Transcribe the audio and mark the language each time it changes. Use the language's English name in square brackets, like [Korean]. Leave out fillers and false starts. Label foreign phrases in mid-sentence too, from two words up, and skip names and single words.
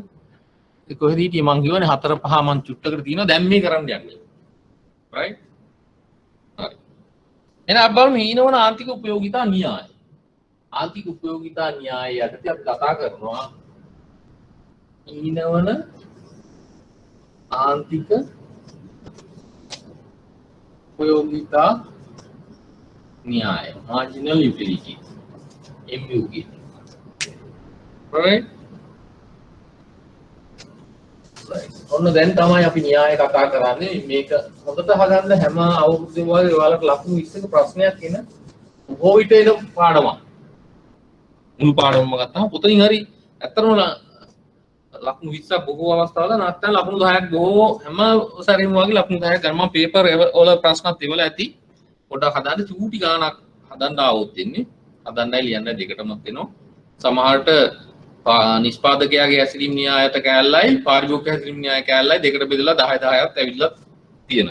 [Sinhala] ඒ කොහෙද හිටියේ මං කියවනේ 4 5 මං චුට්ටකට තියෙනවා දැන් මේ කරන්න යන්නේ. right? හරි. එහෙනම් අපි බලමු හීනවන ආර්ථික උපයෝගිතා න්‍යාය. ආර්ථික උපයෝගිතා න්‍යාය යටතේ අපි කතා කරනවා හීනවන ආර්ථික උපයෝගිතා න්‍යාය [English] marginal utility MUG right [Sinhala] ඔන්න දැන් තමයි අපි න්‍යාය කතා කරන්නේ මේක හොඳට හදන්න හැම අවුරුද්දෙම වගේ ඔයාලට ලකුණු 20ක ප්‍රශ්නයක් එන බොහෝ විට එන පාඩමක් මුළු පාඩමම ගත්තාම පොතෙන් හරි ඇත්තටම ලකුණු 20ක් බොහෝ අවස්ථාවල නැත්නම් ලකුණු 10ක් බොහෝ හැම සැරේම වගේ ලකුණු 10ක් ගන්න මම පේපර් වල ප්‍රශ්නත් ඉවල ඇති පොඩ්ඩක් හදන්න චූටි ගානක් හදන්න ආවොත් ඉන්නේ හදන්නයි ලියන්න දෙකටම වෙනවා සමහරට නිෂ්පාදකයාගේ හැසිරීම න්‍යායයට කැලලයි පාරිභෝගික හැසිරීම න්‍යාය කැලලයි දෙකට බෙදලා 10 10ක් ඇවිල්ලා තියෙනවා.